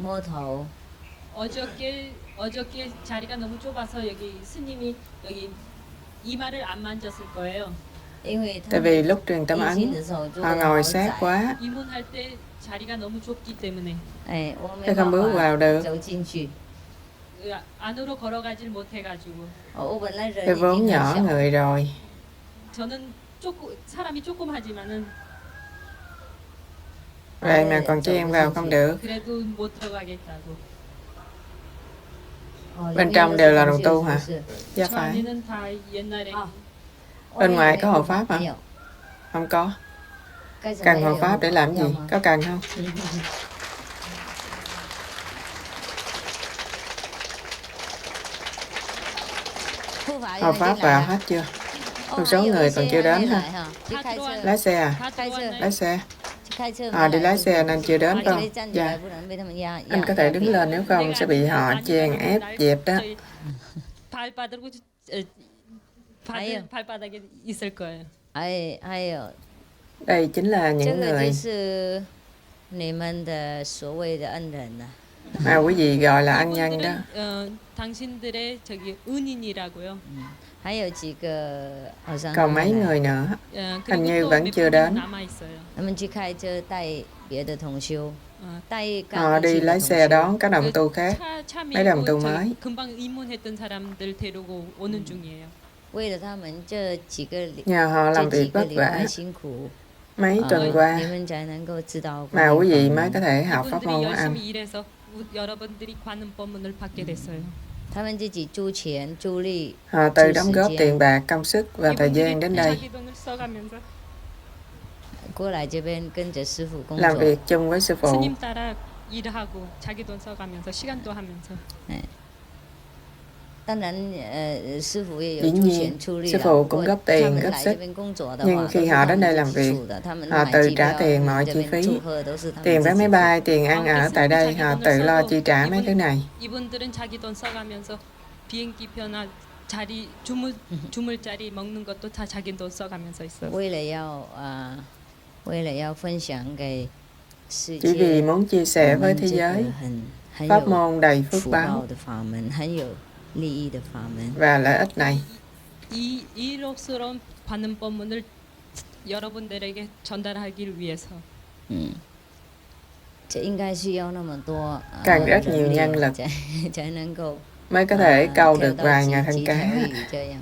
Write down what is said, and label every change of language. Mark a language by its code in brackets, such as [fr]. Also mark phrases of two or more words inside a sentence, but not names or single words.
[vi] Tại vì lúc truyền tâm ấn họ ngồi sát quá, tôi không bước vào được. Tôi vốn nhỏ người rồi. [ko] 사람이 조그마지만은 [vi] Vậy mà còn chen vào không được. [ko] 그래도 못 들어가겠다고. [vi] Bên trong đều là đồng tu hả? Dạ [ko] 저 [vi] phải. [ko] 안에는 다 옛날에 [vi] Bên ngoài có hộ pháp hả? Không có. Cần hộ pháp để làm gì? Có cần không? Hộ pháp vào hết chưa? Một số người còn chưa đến ha. Lái xe à? [ko] 다 들어왔나요? [vi] Lái xe. Đi lái xe nên chưa đến không? Dạ. Anh có thể đứng lên, nếu không sẽ bị họ chèn ép dẹp đó. [ko] 저희 발바닥으로 발바닥에 있을 거예요. [zh] 还有 [vi] Đây chính là [zh] 这 [vi] những [zh] 个 [vi] người [zh] 就是你们的所谓的恩人呐、 [vi] mà quý vị gọi là ân nhân đó. [ko] 이분들은 당신들의 저기 은인이라고요. [zh] 还有几个好像 [vi] Còn [zh] 还 [vi] mấy [zh] 没来 [vi] người nữa. [ko] 그리고 [vi] hình như [ko] 또 [vi] vẫn [ko] 몇 [vi] chưa [ko] 분이 [vi] đến. [ko] 남아 있어요. [zh] 他们去开车带别的同修，带 [vi] Họ đi lái xe đón các đồng tu khác. [ko] 차 [vi] mấy đồng [ko] 밀고 [vi] tu [ko] 저기 [vi] mới. [ko] 금방 입문했던 사람들 데리고 오는 중이에요. [zh] 为了他们这几个 [vi] Nhờ họ làm [zh] 这几 [vi] việc [zh] 个 [vi] vất [zh] 礼 [vi] vả [zh] 拜辛苦， [vi] mấy tuần qua [zh] 你们才能够知道 [vi] mà quý vị [zh] 观 [vi] mới [zh] 音 [vi] có [zh] 法门 [vi] thể học pháp [ko] 이분들이 [vi] môn của anh. [ko] 열심히 일해서 여러분들이 관음법문을 받게 됐어요. [zh] 他们自己出钱出力， [vi] Họ tự đóng góp tiền bạc, công sức và thời gian đến đây [ko] 자기 돈을 써가면서 [zh] 过来这边跟着师傅工 [vi] làm [zh] 作。 [vi] việc chung với sư phụ. [ko] 스님 따라 일하고 자기 돈 써가면서 시간도 하면서 [zh] 当然，师傅也有 [vi] Dĩ [zh] 出 [vi] nhiên, [zh] 钱出力 [vi] sư [zh] 了。 [vi] phụ [zh] 不 [vi] cũng [zh] 过 [vi] góp [zh] 他 [vi] tiền, [zh] 们 [vi] góp [zh] 来 [vi] sức. [zh] 这边工作的 [vi] Nhưng [zh] 话， [vi] khi [zh] 都是 [vi] họ [zh] 他 [vi] đến [zh] 们 [vi] đây [zh] 自 [vi] làm [zh] 己 [vi] việc, [zh] 出的，他们 [vi] họ [zh] 买 [vi] tự [zh] 机 [vi] trả [zh] 票， [vi] tiền [zh] 来 [vi] mọi [zh] 这 [vi] chi [zh] 边 [vi] phí. [zh] 祝贺都是他们 [vi] Tiền [zh] 自 [vi] vé [zh] 己 [vi] máy [zh] 付。 [vi] bay, tiền ăn ở tại đây, họ tự lo chi trả mấy thứ này. [ko] 이분들은 자기 돈 써가면서 비행기 표나 자리 주물 자리 먹는 것도 다 자기 돈 써가면서 있어요. [zh] 为了要分享给世 [vi] Chỉ vì [zh] 界， [vi] muốn chia [zh] 我 [vi] sẻ với [zh] 们 [vi] thế [zh] 这个 [vi] giới [zh] 很 [vi] pháp [zh] 有 [vi] môn đầy phước [zh] 福 [vi] báo [zh] 报的法门，很有利益的法门。 [vi] và lợi ích này. [ko] 이 이록스러운 관음법문을 여러분들에게 전달하기 위해서 [zh] 这应该需要那么多 [vi] Cần rất nhiều [zh] 人力 [vi] nhân lực [zh] 才能够 [vi] mới có thể câu [zh] 跳 [vi] được [zh] 到 [vi] vài ngàn [zh] 几 [vi] thân [zh] 条 [vi] cá. [zh] 鱼这样。